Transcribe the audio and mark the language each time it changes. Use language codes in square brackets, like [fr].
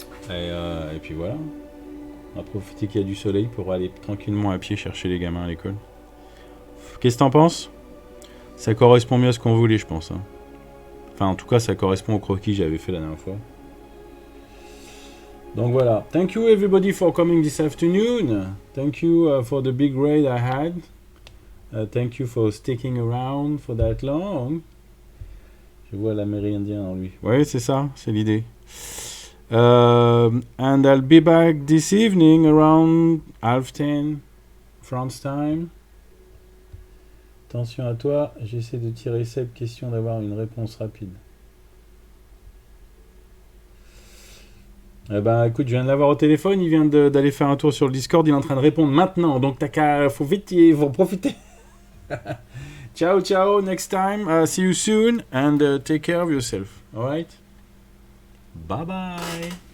[fr] Et puis voilà. On va profiter qu'il y a du soleil pour aller tranquillement à pied chercher les gamins à l'école. Qu'est-ce que t'en penses? Ça correspond mieux à ce qu'on voulait, je pense. Hein. Enfin, en tout cas, ça correspond au croquis que j'avais fait la dernière fois. Donc voilà. [en] Thank you everybody for coming this afternoon. Thank you for the big raid I had. Thank you for sticking around for that long. [fr] Je vois l'amérindien en lui. Ouais, c'est ça, c'est l'idée. [en] And I'll be back this evening around 10:30 France time. [fr] Attention à toi, j'essaie de tirer cette question d'avoir une réponse rapide. Eh ben écoute, je viens de l'avoir au téléphone, il vient d'aller faire un tour sur le Discord, il est en train de répondre maintenant, donc t'as qu'à, faut vite, il faut profiter. [en] Ciao, ciao, next time, see you soon, and take care of yourself, alright? Bye bye.